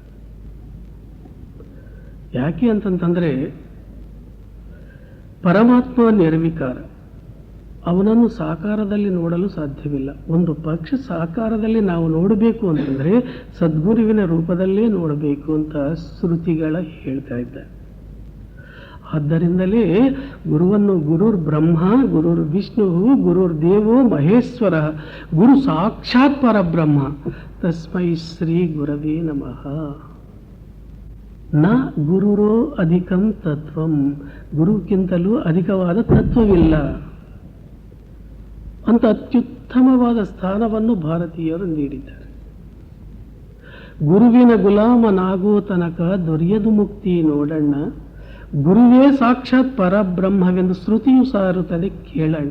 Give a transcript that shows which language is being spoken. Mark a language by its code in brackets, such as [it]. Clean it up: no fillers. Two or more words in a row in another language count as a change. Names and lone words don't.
[kn] ಯಾಕೆ ಅಂತಂತಂದ್ರೆ, ಪರಮಾತ್ಮ ನಿರ್ವಿಕಾರ. ಅವನನ್ನು ಸಾಕಾರದಲ್ಲಿ ನೋಡಲು ಸಾಧ್ಯವಿಲ್ಲ. ಒಂದು ಪಕ್ಷ ಸಾಕಾರದಲ್ಲಿ ನಾವು ನೋಡಬೇಕು ಅಂತಂದ್ರೆ ಸದ್ಗುರುವಿನ ರೂಪದಲ್ಲೇ ನೋಡಬೇಕು ಅಂತ ಶ್ರುತಿಗಳ ಹೇಳ್ತಾ ಇದ್ದಾರೆ. ಆದ್ದರಿಂದಲೇ ಗುರುವನ್ನು [sa] ಗುರುರ್ ಬ್ರಹ್ಮ, ಗುರುರ್ ವಿಷ್ಣು, ಗುರುರ್ ದೇವೋ ಮಹೇಶ್ವರ, ಗುರು ಸಾಕ್ಷಾತ್ ಪರಬ್ರಹ್ಮ, ತಸ್ಮೈ ಶ್ರೀ ಗುರವೇ ನಮಃ. ನ ಗುರುರೋ ಅಧಿಕಂ ತತ್ವಂ, [kn] ಗುರುಕ್ಕಿಂತಲೂ ಅಧಿಕವಾದ ತತ್ವವಿಲ್ಲ ಅಂತ ಅತ್ಯುತ್ತಮವಾದ ಸ್ಥಾನವನ್ನು ಭಾರತೀಯರು ನೀಡಿದ್ದಾರೆ. ಗುರುವಿನ ಗುಲಾಮನಾಗೋ ತನಕ ದೊರೆಯದು ಮುಕ್ತಿ ನೋಡಣ್ಣ, ಗುರುವೇ ಸಾಕ್ಷಾತ್ ಪರಬ್ರಹ್ಮವೆಂದು ಶ್ರುತಿಯು ಸಾರುತ್ತದೆ ಕೇಳಣ್ಣ.